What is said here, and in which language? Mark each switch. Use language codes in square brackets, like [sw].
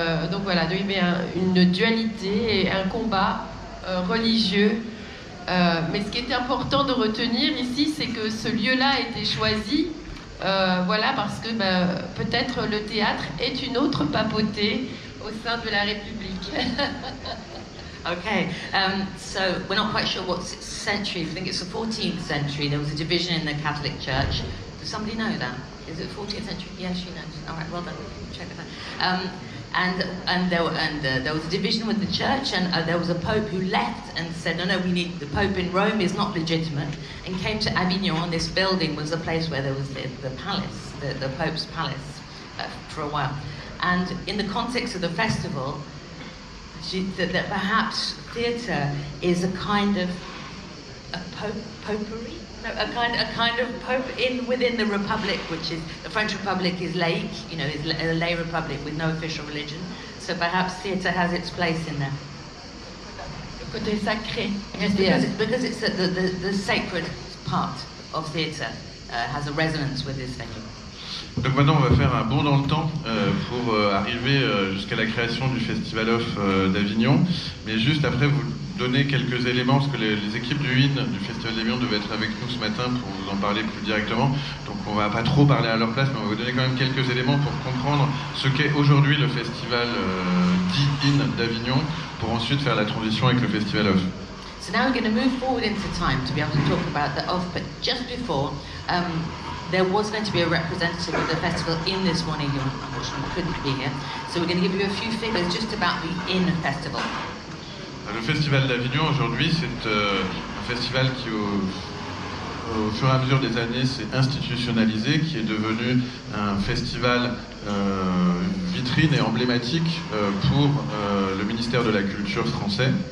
[fr] Donc voilà, il y avait une dualité et un combat religieux Mais ce qui est important de retenir ici, c'est que ce lieu-là a été choisi, voilà, parce que peut-être le théâtre est une autre papauté au sein de la République. [en] Okay, so we're not quite sure what century. I think it's the 14th century. There was a division in the Catholic Church. Does somebody know that? Is it 14th century? Yes, she knows. All right, well done. Check it out. And there was a division with the church, and there was a pope who left and said, no, we need the pope in Rome is not legitimate, and came to Avignon. This building was the place where there was the palace, the pope's palace, for a while. And in the context of the festival, that perhaps theatre is a kind of a popery, no, a kind of pope within the republic, which is the French Republic is laic, is a lay republic with no official religion. So perhaps theatre has its place in there. [fr] Le côté sacré. [en] Yes, because it's the sacred part of theatre has a resonance with this venue. [fr] Donc maintenant on va faire un bond dans le temps pour arriver jusqu'à la création du Festival Off d'Avignon, mais juste après vous donner quelques éléments, parce que les équipes du IN, du Festival d'Avignon, devaient être avec nous ce matin pour vous en parler plus directement, donc on va pas trop parler à leur place, mais on va vous donner quand même quelques éléments pour comprendre ce qu'est aujourd'hui le Festival dit IN d'Avignon, pour ensuite faire la transition avec le Festival Off. [en] So now we're going to move forward into time to be able to talk about the Off, but just before, there was going to be a representative of the festival in this morning who unfortunately couldn't be here. So we're going to give you a few figures just about the IN Festival. [fr] Le Festival d'Avignon aujourd'hui, c'est un festival qui au fur et à mesure des années s'est institutionnalisé, qui est devenu un festival vitrine et emblématique pour le ministère de la Culture français.